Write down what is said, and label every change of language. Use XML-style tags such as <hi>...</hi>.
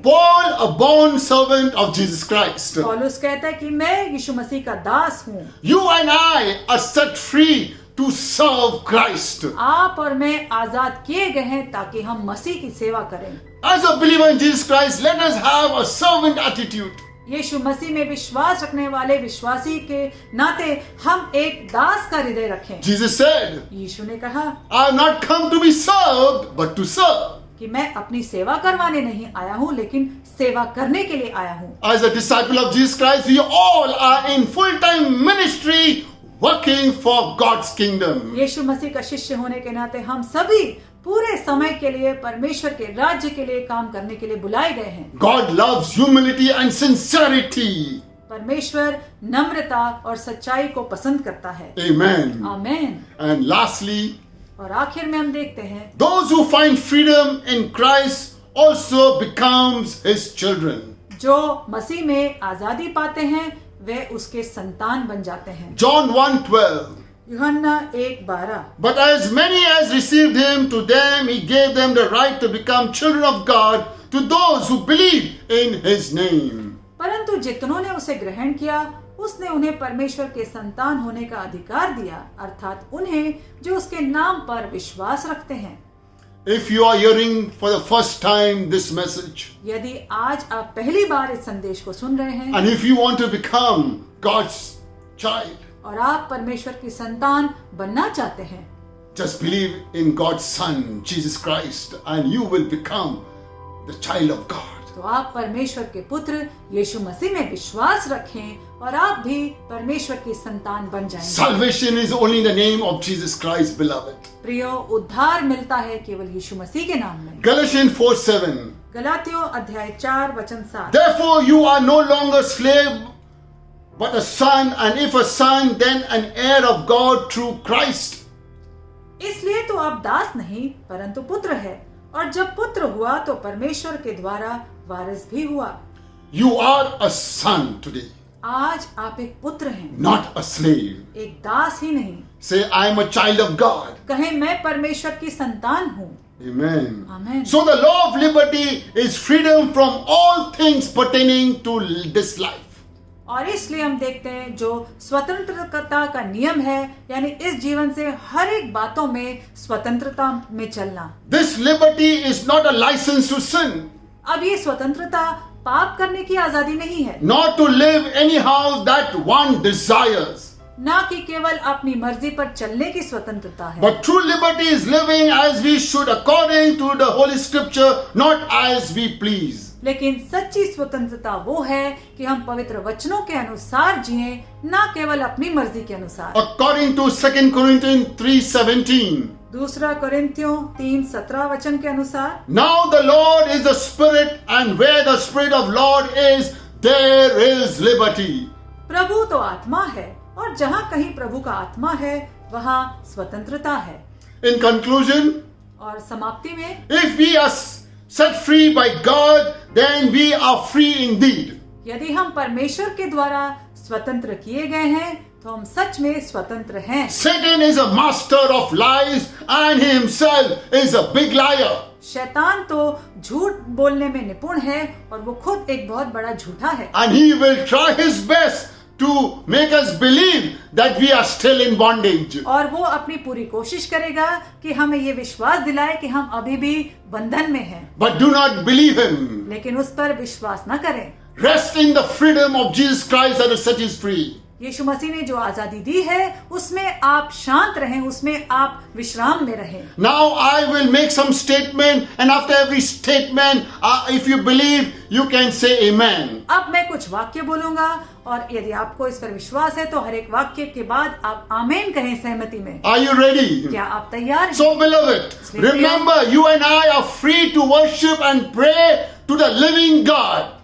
<en>Paul, a bond servant of Jesus Christ.</en> <hi>पौलुस कहता है कि मैं यीशु मसीह का दास हूँ।</hi> <en>You and I are set free to serve Christ.</en> <hi>आप और मैं आजाद किए गए हैं ताकि हम मसीह की सेवा करें।</hi> <en>As a believer in Jesus Christ, let us have a servant attitude.</en> <hi>यीशु मसीह में विश्वास रखने वाले विश्वासी के नाते हम एक दास का हृदय रखें।</hi> <en>Jesus said,</en> <hi>यीशु ने कहा</hi> <en>I have not come to be served, but to serve.</en> <hi>कि मैं अपनी सेवा करवाने नहीं आया हूँ लेकिन सेवा करने के लिए आया हूँ।</hi> <en>As a disciple of Jesus Christ, we all are in full-time ministry working for God's kingdom.</en> <hi>यीशु मसीह का शिष्य होने के नाते हम सभी पूरे समय के लिए परमेश्वर के राज्य के लिए काम करने के लिए बुलाए गए हैं।</hi> <en>God loves humility and sincerity.</en> <hi>परमेश्वर नम्रता और सच्चाई को पसंद करता है।</hi> <en>Amen.</en> <hi>आमीन।</hi> <en>And lastly,</en> <hi>और आखिर में हम देखते हैं</hi> <en>those who find freedom in Christ also becomes his children.</en> <hi>जो मसीह में आजादी पाते हैं वे उसके संतान बन जाते हैं।</hi> <en>John 1:12.</en> <hi>यूहन्ना 1:12।</hi> <en>But as many as received him, to them he gave them the right to become children of God, to those who believe in his name.</en> <hi>परंतु जितनों ने उसे ग्रहण किया उसने उन्हें परमेश्वर के संतान होने का अधिकार दिया, अर्थात उन्हें जो उसके नाम पर विश्वास रखते हैं।</hi> <en>If you are hearing for the first time this message,</en> <hi>यदि आज आप पहली बार इस संदेश को सुन रहे हैं</hi> <en>and if you want to become God's child,</en> <hi>और आप परमेश्वर की संतान बनना चाहते हैं,</hi> <en>just believe in God's Son, Jesus Christ, and you will become the child of God.</en> <hi>तो आप परमेश्वर के पुत्र यीशु मसीह में विश्वास रखें और आप भी परमेश्वर की संतान बन जाएंगे।</hi> <en>Salvation is only in the name of Jesus Christ, beloved.</en> <hi>प्रियो, उद्धार मिलता है केवल यीशु मसीह के नाम में।</hi> <en>Galatians 4:7.</en> <hi>गलातियों अध्याय 4 वचन 7।</hi> <en>Therefore you are no longer slave, but a son, and if a son, then an heir of God through Christ.</en> <hi>इसलिए तो आप दास नहीं परंतु पुत्र है, और जब पुत्र हुआ तो परमेश्वर के द्वारा वारिस भी हुआ।</hi> <en>You are a son today,</en> <hi>आज आप एक पुत्र हैं,</hi> <en>not a slave.</en> <hi>एक दास ही नहीं।</hi> <en>Say, I am a child of God.</en> <hi>कहें मैं परमेश्वर की संतान हूँ।</hi> <en>Amen. Amen. So the law of liberty is freedom from all things pertaining to this life.</en> <hi>और इसलिए हम देखते हैं जो स्वतंत्रता का नियम है, यानी इस जीवन से हर एक बातों में स्वतंत्रता में चलना।</hi> <en>This liberty is not a license to sin,</en> <hi>अब ये स्वतंत्रता पाप करने की आजादी नहीं है,</hi> <en>not to live anyhow that one desires.</en> <hi>ना कि केवल अपनी मर्जी पर चलने की स्वतंत्रता है,</hi> <en>But true liberty is living as we should according to the Holy Scripture, not as we please.</en> <hi>लेकिन सच्ची स्वतंत्रता वो है कि हम पवित्र वचनों के अनुसार जिएं, ना केवल अपनी मर्जी के अनुसार।</hi> <en>According to 2 Corinthians 3:17.</en> <hi>दूसरा कोरिन्थियों 3:17 वचन के अनुसार,</hi> <en>Now the Lord is the Spirit, and where the Spirit of Lord is, there is liberty.</en> <hi>प्रभु तो आत्मा है और जहाँ कहीं प्रभु का आत्मा है वहाँ स्वतंत्रता है।</hi> <en>In conclusion,</en> <hi>और समाप्ति में,</hi> <en>if we are set free by God, then we are free indeed.</en> <hi>यदि हम परमेश्वर के द्वारा स्वतंत्र किए गए हैं तो हम सच में स्वतंत्र हैं।</hi> <en>Satan is a master of lies, and he himself is a big liar.</en> <hi>शैतान तो झूठ बोलने में निपुण है और वो खुद एक बहुत बड़ा झूठा है,</hi> <en>And he will try his best to make us believe that we are still in bondage.</en> <hi>और वो अपनी पूरी कोशिश करेगा कि हमें ये विश्वास दिलाए कि हम अभी भी बंधन में हैं,</hi> <en>But do not believe him.</en> <hi>लेकिन उस पर विश्वास न करें।</hi> <en>Rest in the freedom of Jesus Christ that has set us free.</en> <hi>यीशु मसीह ने जो आजादी दी है उसमें आप शांत रहें, उसमें आप विश्राम में रहें।</hi> <en>Now I will make some statement, and after every statement, if you believe, you can say amen.</en> <hi>अब मैं कुछ वाक्य बोलूंगा और यदि आपको इस पर विश्वास है तो हर एक वाक्य के बाद आप आमीन कहें सहमति में।</hi> <en>Are you ready?</en> <hi>क्या आप तैयार हैं?</hi> <en>So beloved, remember you and I are free to worship and pray to the living God.</en>